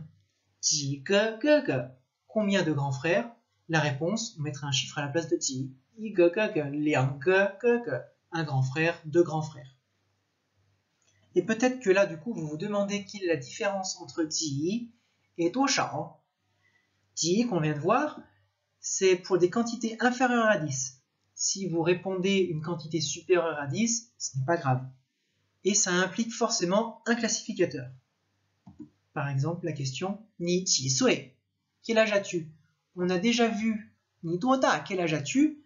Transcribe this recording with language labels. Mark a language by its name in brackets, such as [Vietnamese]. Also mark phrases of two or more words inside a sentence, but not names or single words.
[Chinese] 几个哥哥. [French] Combien de grands frères? La réponse, on mettra un chiffre à la place de 几. [Chinese] 一个哥哥, 两个哥哥. [French] Un grand frère, deux grands frères. Et peut-être que là, du coup, vous vous demandez quelle est la différence entre 几 et 多少. 几, qu'on vient de voir, c'est pour des quantités inférieures à 10. Si vous répondez une quantité supérieure à 10, ce n'est pas grave. Et ça implique forcément un classificateur. Par exemple, la question [Chinese] 你几岁? [French] Quel âge as-tu? On a déjà vu [Chinese] 你多大? [French] Quel âge as-tu?